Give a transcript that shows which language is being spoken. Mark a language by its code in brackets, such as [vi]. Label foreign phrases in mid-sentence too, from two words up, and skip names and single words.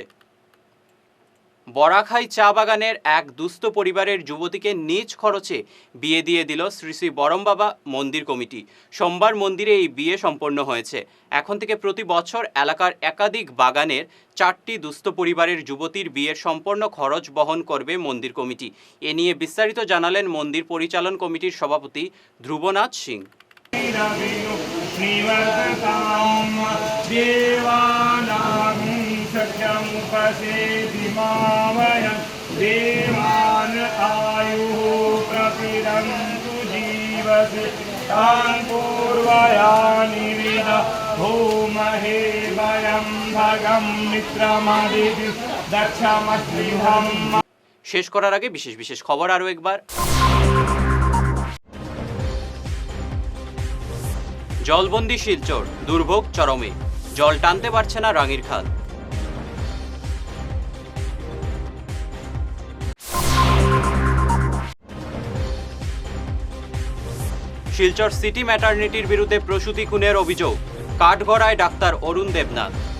[bn] বরাখাই চা বাগানের এক দুস্থ পরিবারের যুবতীকে নিজ খরচে বিয়ে দিয়ে দিল শ্রী শ্রী বরমবাবা মন্দির কমিটি। সোমবার মন্দিরে এই বিয়ে সম্পন্ন হয়েছে। এখন থেকে প্রতি বছর এলাকার একাধিক বাগানের 4টি দুস্থ পরিবারের যুবতীর বিয়ের সম্পূর্ণ খরচ বহন করবে মন্দির কমিটি। এ নিয়ে বিস্তারিত জানালেন মন্দির পরিচালন কমিটির সভাপতি ধ্রুবনাথ সিং। [sa] देवान आयुः प्रतिरन्तु जीवसे तान् पूर्वयानि विद भूमहे वयं भगं मित्रमदिति दक्षमस्मिहं। [bn] শেষ করার আগে বিশেষ বিশেষ খবর আরও একবার। জলবন্দি শিলচর, দুর্ভোগ চরমে, জল টানতে পারছে না রাঙ্গিরখাল। শিলচর সিটি ম্যাটার্নিটির বিরুদ্ধে প্রসূতি খুনের অভিযোগ, কাঠগড়ায় ডাক্তার অরুণ দেবনাথ।